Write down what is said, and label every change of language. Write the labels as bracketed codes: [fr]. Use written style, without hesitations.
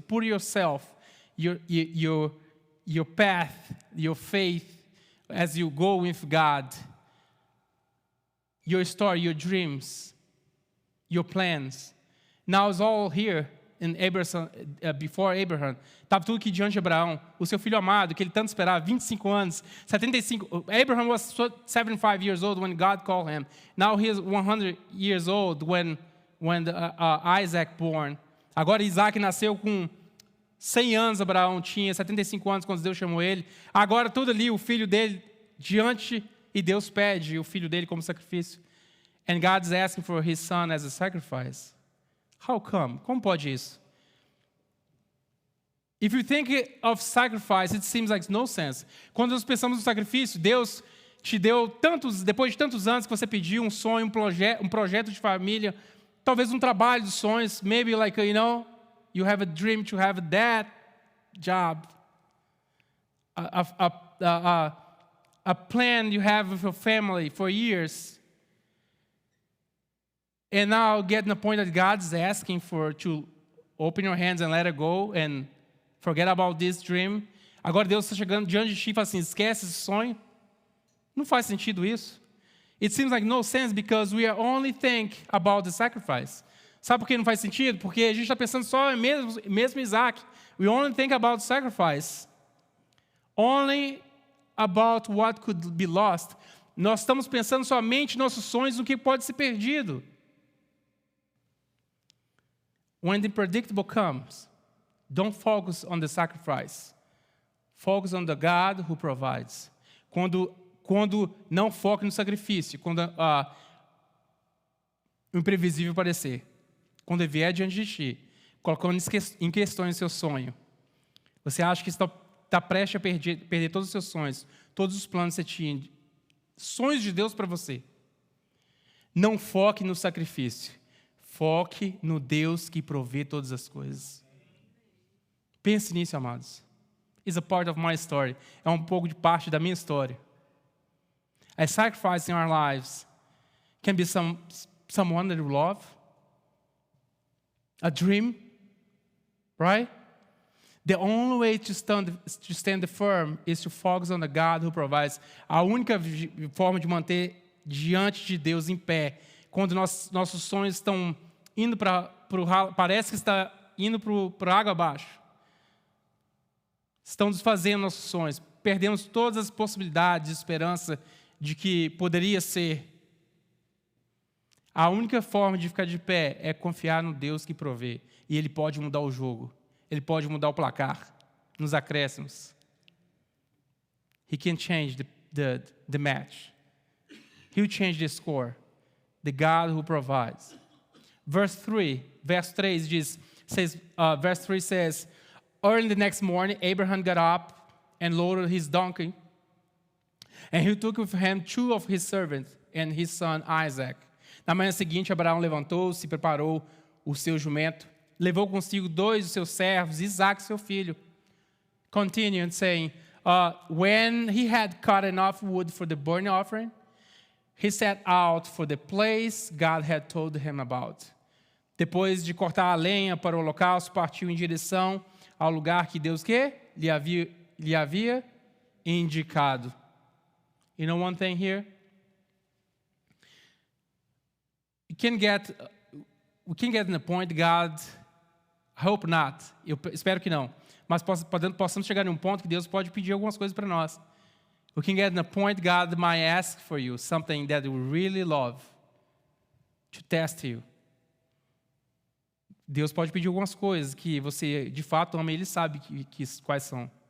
[en] Put yourself, your path, your faith, as you go with God. Your story, your dreams, your plans. Now it's all here in Abraham, before Abraham. [pt] Estava tudo aqui diante de Abraão. O seu filho amado, que ele tanto esperava, 25 anos, 75. [en] Abraham was 75 years old when God called him. Now he is 100 years old when Isaac born. [pt] Agora Isaac nasceu com 100 anos, Abraão tinha 75 anos quando Deus chamou ele. Agora tudo ali, o filho dele diante, e Deus pede o filho dele como sacrifício. [en] And God is asking for his son as a sacrifice. How come? [pt] Como pode isso? [en] If you think of sacrifice, it seems like no sense. [pt] Quando nós pensamos no sacrifício, Deus te deu depois de tantos anos que você pediu um sonho, um projeto de família, talvez um trabalho dos sonhos, [en] maybe like, you have a dream to have that job, a plan you have with your family for years. And now get to the point that God's asking to open your hands and let it go and forget about this dream. [pt] Agora Deus está chegando diante de ti e fala assim, esquece esse sonho. Não faz sentido isso. [en] It seems like no sense because we are only think about the sacrifice. [pt] Sabe por que não faz sentido? Porque a gente está pensando só mesmo Isaac. [en] We only think about sacrifice. Only about what could be lost. [pt] Nós estamos pensando somente nossos sonhos no que pode ser perdido. [en] When the unpredictable comes, don't focus on the sacrifice. Focus on the God who provides. [pt] Quando não foca no sacrifício, quando o imprevisível aparecer, quando ele vier diante de ti, colocando em questões o seu sonho, você acha que está prestes a perder todos os seus sonhos, todos os planos que você tinha, sonhos de Deus para você. Não foque no sacrifício. Foque no Deus que provê todas as coisas. Pense nisso, amados. [en] It's a part of my story. [pt] É um pouco de parte da minha história. [en] A sacrifice in our lives can be someone that we love, a dream, right? The only way to stand firm is to focus on the God who provides. [pt] A única forma de manter diante de Deus em pé, quando nossos sonhos estão indo parece que está indo para água abaixo. Estão desfazendo nossos sonhos. Perdemos todas as possibilidades de esperança de que poderia ser. A única forma de ficar de pé é confiar no Deus que provê. E Ele pode mudar o jogo. Ele pode mudar o placar nos acréscimos. [en] He can change the match. He'll change the score. The God who provides. Verse 3 says, early the next morning, Abraham got up and loaded his donkey. And he took with him 2 of his servants and his son Isaac. [pt] Na manhã seguinte, Abraão levantou-se, preparou o seu jumento, levou consigo 2 de seus servos, Isaac, seu filho. [en] Continuing saying, when he had cut enough wood for the burnt offering, he set out for the place God had told him about. [pt] Depois de cortar a lenha para o holocausto, partiu em direção ao lugar que Deus lhe havia indicado. [en] You know one thing here? We can get in the point, God, I hope not, [pt] eu espero que não, mas possamos chegar em um ponto que Deus pode pedir algumas coisas para nós. [en] We can get in the point God might ask for you something that you really love, to test you. [pt] Deus pode pedir algumas coisas que você de fato ama e Ele sabe quais são.